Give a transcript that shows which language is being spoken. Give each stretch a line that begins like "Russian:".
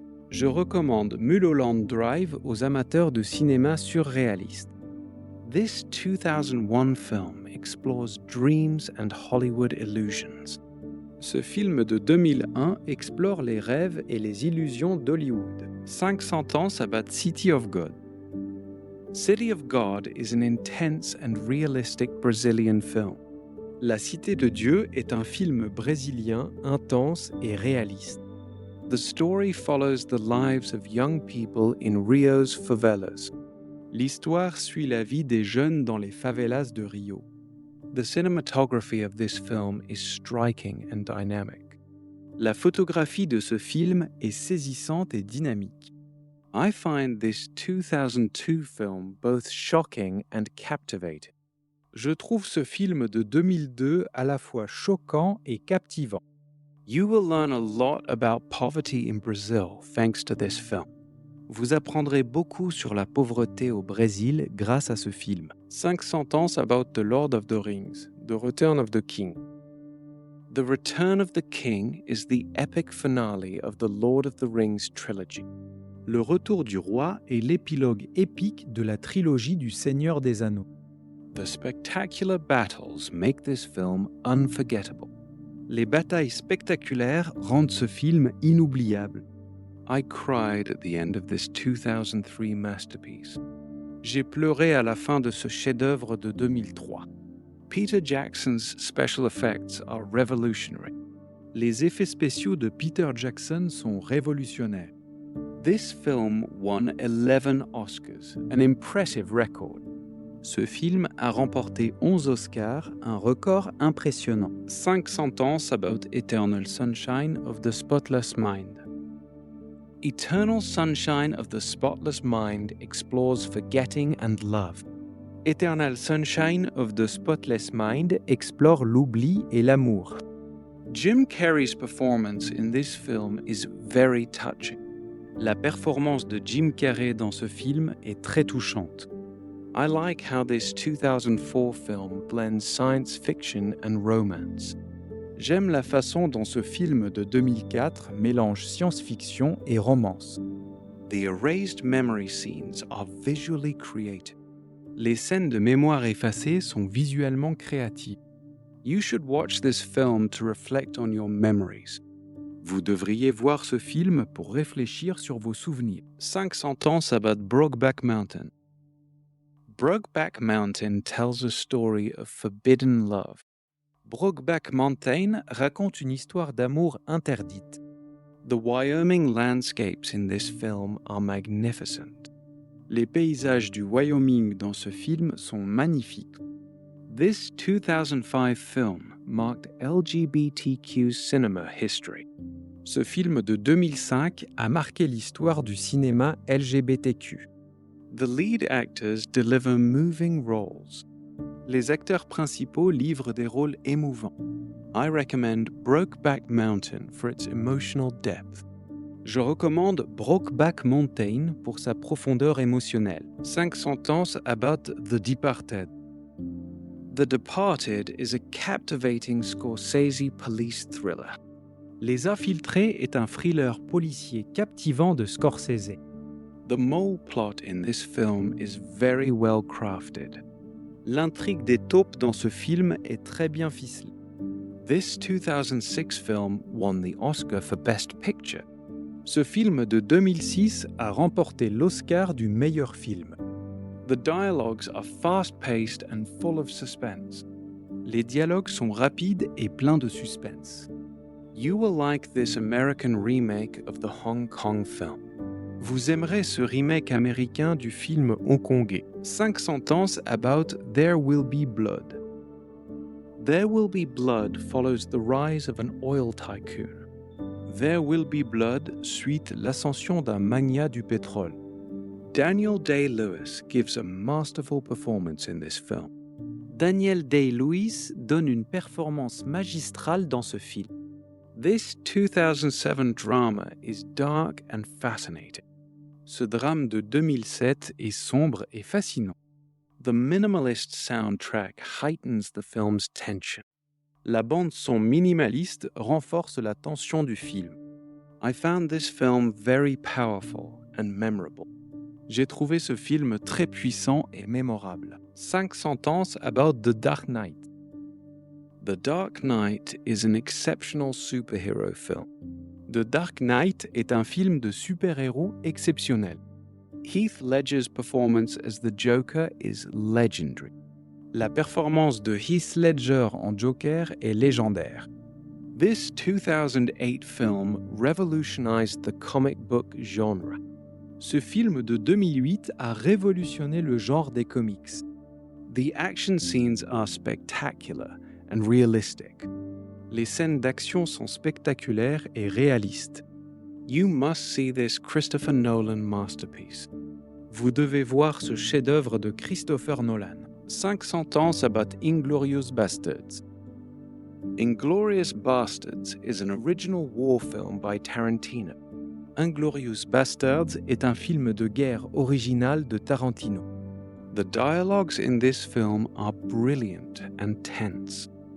French: Je recommande Mulholland Drive aux amateurs de cinéma surréaliste.
English: This 2001 film explores dreams and Hollywood illusions.
French: Ce film de 2001 explore les rêves et les illusions d'Hollywood.
English: 500 ans ça bat City of God. City of God is an intense and realistic Brazilian film.
French: La Cité de Dieu est un film brésilien intense et réaliste.
English: The story follows the lives of young people in Rio's favelas.
French: L'histoire suit la vie des jeunes dans les favelas de Rio.
English: The cinematography of this film is striking and dynamic.
French: La photographie de ce film est saisissante et dynamique.
English: I find this 2002 film both shocking and captivating.
French: Je trouve ce film de 2002 à la fois choquant et captivant.
English: You will learn a lot about poverty in Brazil thanks to this film.
French: Vous apprendrez beaucoup sur la pauvreté au Brésil grâce à ce film.
English: 500 ans about the Lord of the Rings, The Return of the King. The Return of the King is the epic finale of the Lord of the Rings trilogy.
French: Le Retour du Roi est l'épilogue épique de la trilogie du Seigneur des Anneaux.
English: The spectacular battles make this film unforgettable.
French: Les batailles spectaculaires rendent ce film inoubliable.
English: I cried at the end of this 2003 masterpiece.
French: J'ai pleuré à la fin de ce chef-d'œuvre de 2003.
English: Peter Jackson's special effects are revolutionary.
French: Les effets spéciaux de Peter Jackson sont révolutionnaires.
English: This film won 11 Oscars, an impressive record.
French: Ce film a remporté 11 Oscars, un record impressionnant.
English: 500 ans about Eternal Sunshine of the Spotless Mind. Eternal Sunshine of the Spotless Mind explores forgetting and love.
French: Eternal Sunshine of the Spotless Mind explore l'oubli et l'amour.
English: Jim Carrey's performance in this film is very touching.
French: La performance de Jim Carrey dans ce film est très touchante.
English: I like how this 2004 film blends science fiction and romance.
French: J'aime la façon dont ce film de 2004 mélange science-fiction et romance.
English: The erased memory scenes are visually creative.
French: Les scènes de mémoire effacées sont visuellement créatives.
English: You should watch this film to reflect on your memories.
French: Vous devriez voir ce film pour réfléchir sur vos souvenirs.
English: 500 ans about Brokeback Mountain. Brokeback Mountain tells a story of forbidden love.
French: Brokeback Mountain raconte une histoire d'amour interdite.
English: The Wyoming landscapes in this film are magnificent.
French: Les paysages du Wyoming dans ce film sont magnifiques.
English: This 2005 film marked LGBTQ cinema history.
French: Ce film de 2005 a marqué l'histoire du cinéma LGBTQ.
English: The lead actors deliver moving roles.
French: Les acteurs principaux livrent des rôles émouvants.
English: I recommend Brokeback Mountain for its emotional depth.
French: Je recommande Brokeback Mountain pour sa profondeur émotionnelle.
English: 5 sentences about The Departed. The Departed is a captivating Scorsese police thriller.
French: Les Infiltrés est un thriller policier captivant de Scorsese.
English: The mole plot in this film is very well crafted.
French: L'intrigue des taupes dans ce film est très bien ficelée.
English: This 2006 film won the Oscar for Best Picture.
French: Ce film de 2006 a remporté l'Oscar du meilleur film.
English: The dialogues are fast-paced and full of suspense.
French: Les dialogues sont rapides et pleins de suspense.
English: You will like this American remake of the Hong Kong film.
French: Vous aimerez ce remake américain du film hongkongais.
English: 5 sentences about There Will Be Blood. There Will Be Blood follows the rise of an oil tycoon.
French: There Will Be Blood suit l'ascension d'un magnat du pétrole.
English: Daniel Day-Lewis gives a masterful performance in this film.
French: Daniel Day-Lewis donne une performance magistrale dans ce film.
English: This 2007 drama is dark and fascinating.
French: Ce drame de 2007 est sombre et fascinant.
English: The minimalist soundtrack heightens the film's tension.
French: La bande-son minimaliste renforce la tension du film.
English: I found this film very powerful and memorable.
French: J'ai trouvé ce film très puissant et mémorable.
English: 5 sentences about The Dark Knight. The Dark Knight is an exceptional superhero film.
French: The Dark Knight est un film de super-héros exceptionnel.
English: Heath Ledger's performance as the Joker is legendary.
French: La performance de Heath Ledger en Joker est légendaire.
English: This 2008 film revolutionized the comic book genre.
French: Ce film de 2008 a révolutionné le genre des comics.
English: The action scenes are spectacular and realistic.
French: Les scènes d'action sont spectaculaires et réalistes.
English: You must see this Christopher Nolan masterpiece.
French: Vous devez voir ce chef-d'œuvre de Christopher Nolan.
English: 5 sentences about Inglourious Basterds. Inglourious Basterds is an original war film by Tarantino.
French: Inglourious Basterds est un film de guerre original de Tarantino.
English: The dialogues in this film are brilliant and tense.